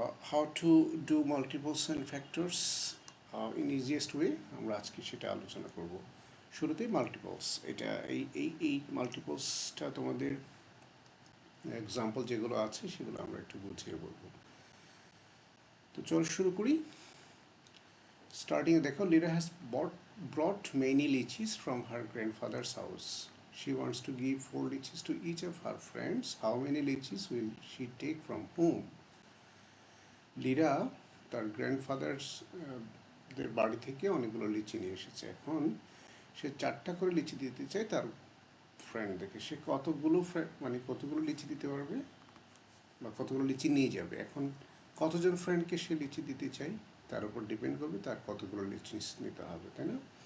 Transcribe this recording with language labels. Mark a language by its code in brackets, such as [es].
[en] how to do multiples and factors in easiest way, [bn] আমরা আজকে সেটা আলোচনা করব। শুরুতেই মাল্টিপলস, এটা এই মাল্টিপলসটা তোমাদের এক্সাম্পল যেগুলো আছে সেগুলো আমরা একটু বুঝিয়ে বলবো। তো চল শুরু করি। স্টার্টিংয়ে দেখো, [en] Lira has brought many lychees from her grandfather's house. She wants to give 4 lychees to each of her friends. How many lychees will she take from whom? [bn] Lira তার গ্র্যান্ডফাদার্স দের বাড়ি থেকে অনেকগুলো লিচি নিয়ে এসেছে। এখন সে 4টা করে লিচি দিতে চায় তার ফ্রেন্ডদেরকে। সে কতগুলো লিচি দিতে পারবে বা কতগুলো লিচি নিয়ে যাবে। এখন কতজন ফ্রেন্ডকে সে লিচি দিতে চায় তার উপর ডিপেন্ড করবে তার কতগুলো লিচি নিতে হবে, তাই না?